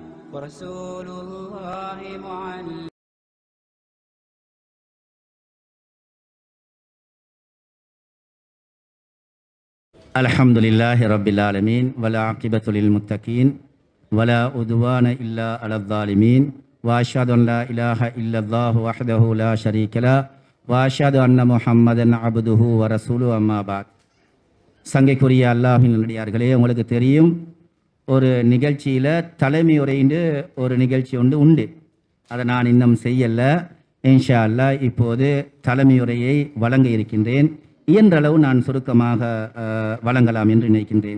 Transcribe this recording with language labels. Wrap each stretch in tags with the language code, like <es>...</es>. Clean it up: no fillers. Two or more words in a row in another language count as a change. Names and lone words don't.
<ar>الحمد لله رب العالمين والعاقبة للمتقين ولا عدوان إلا على الظالمين وأشهد أن لا إله إلا الله وحده لا شريك له وأشهد أن محمدا عبده ورسوله أما بعد.</ar> <ta>சங்கைக்குரிய அல்லாஹ்வின் நல்லடியார்களே, உங்களுக்கு தெரியும், ஒரு நிகழ்ச்சியில் தலைமை உரைன்னு ஒரு நிகழ்ச்சி உண்டு. அதை நான் இன்னும் செய்யலை.</ta> <ar>إن شاء الله</ar> <ta>இப்போது தலைமை உரையை வழங்க இருக்கின்றேன். இயன்றளவு நான் சுருக்கமாக வழங்கலாம் என்று நினைக்கின்றேன்.</ta>